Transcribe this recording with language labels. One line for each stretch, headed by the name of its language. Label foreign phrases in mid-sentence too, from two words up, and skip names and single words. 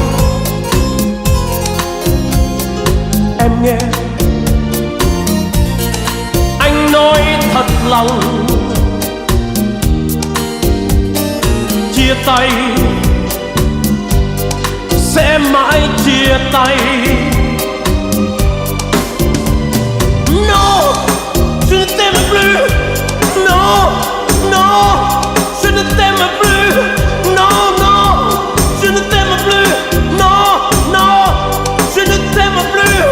Vietnamese: Em nghe anh nói thật lòng, chia tay sẽ mãi chia tay.
French: Non, je ne t'aime plus. Non, non, je ne t'aime plus. Non, non, je ne t'aime plus. Non, non, je ne t'aime plus.